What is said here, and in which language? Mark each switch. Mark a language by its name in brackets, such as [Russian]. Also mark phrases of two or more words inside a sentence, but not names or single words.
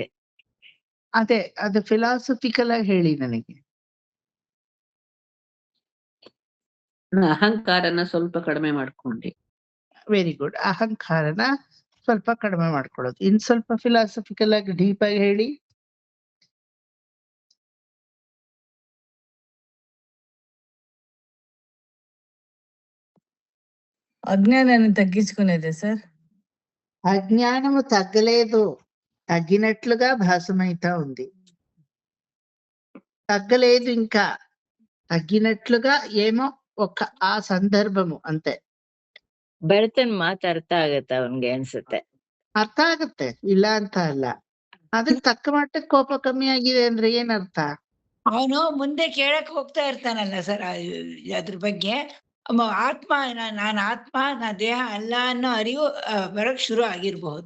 [Kannada] ಅದೇ ಅದು ಫಿಲಾಸಫಿಕಲ್ ಆಗಿ ಹೇಳಿ ನನಗೆ. ಅಹಂಕಾರನ ಸ್ವಲ್ಪ ಕಡಿಮೆ ಮಾಡ್ಕೊಂಡೆ. [English] very good. [Kannada] ಅಹಂಕಾರನ ಸ್ವಲ್ಪ ಕಡಿಮೆ ಮಾಡ್ಕೊಳ್ಳೋದು. ಇನ್ ಸ್ವಲ್ಪ ಫಿಲಾಸಫಿಕಲ್ ಆಗಿ ಡೀಪ್ ಆಗಿ ಹೇಳಿ. [Telugu] అజ్ఞానాన్ని తగ్గించుకునేదే సార్. అజ్ఞానము తగ్గలేదు, తగ్గినట్లుగా భాసమైతా ఉంది. తగ్గలేదు, ఇంకా తగ్గినట్లుగా ఏమో ఒక ఆ సందర్భము అంతే. [Kannada] ಬೆಳ್ತನ್ ಮಾತು ಅರ್ಥ ಆಗತ್ತೆ ಅವನ್ಗೆ ಅನ್ಸುತ್ತೆ. ಅರ್ಥ ಆಗತ್ತೆ, ಇಲ್ಲ ಅಂತ ಅಲ್ಲ. ಅದಕ್ಕೆ ತಕ್ಕ ಮಟ್ಟಕ್ಕೆ ಕೋಪ ಕಮ್ಮಿ ಆಗಿದೆ ಅಂದ್ರೆ ಏನರ್ಥ? ಅವನು ಮುಂದೆ ಕೇಳಕ್ ಹೋಗ್ತಾ ಇರ್ತಾನಲ್ಲ ಸರ್ ಅದ್ರ ಬಗ್ಗೆ ಆತ್ಮ ನಾನು ಆತ್ಮ, ನಾ ದೇಹ ಅಲ್ಲ ಅನ್ನೋ ಅರಿವು ಬರಕ್ ಶುರು ಆಗಿರ್ಬಹುದು.